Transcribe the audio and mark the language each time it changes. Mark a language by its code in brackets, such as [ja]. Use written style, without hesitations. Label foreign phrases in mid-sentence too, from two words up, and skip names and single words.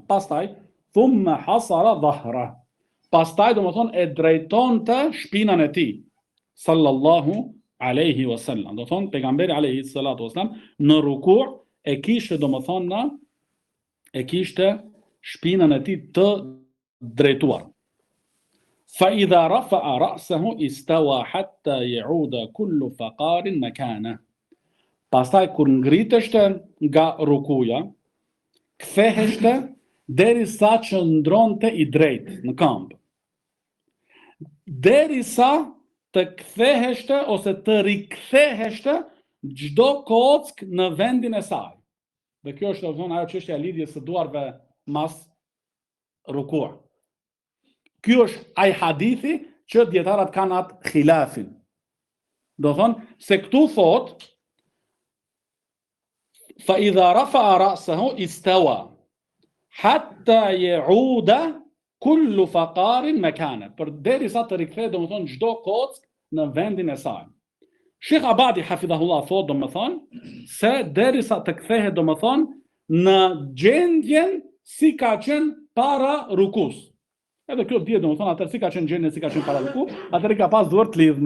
[sq] Pastaj [ar] ثم هصر ظهره. [sq] Pastaj domethënë e drejtonte shpinën e tij [ar] صلى الله عليه وسلم. [sq] Do thonë pejgamberi [ar] عليه الصلاة والسلام [sq] në ruku e kishte domethënë e kishte shpinën e tij të drejtuar. [ar] فإذا رفع رأسه استوى حتى يعود كل فقار مكانه. [sq] Pastaj kur ngriteshte nga rukuja, ktheheshte derisa që ndronte i drejt në këmbë. Derisa të ktheheshte ose të riktheheshte çdo kock në vendin e saj. Dhe kjo është domethënë ajo çështja e lidhjes së duarve mas ruku. Ky është ai hadithi që dietarët kanë atë khilafin. Do thonë se këtu thot [ar] فإذا رفع رأسه استوى حتى يعود كل فقار مكانه. [sq] Për derisa të rikthehet domethënë çdo kock në vendin e saj. Sheikh Abadi hafidhahullah thot domethënë se derisa të kthehet domethënë në gjendjen si ka qenë para rukus. Edhe kjo dihet domethënë atë si ka qenë gjendjen si ka qenë para rukus, atëri ka pas duart të lidhme.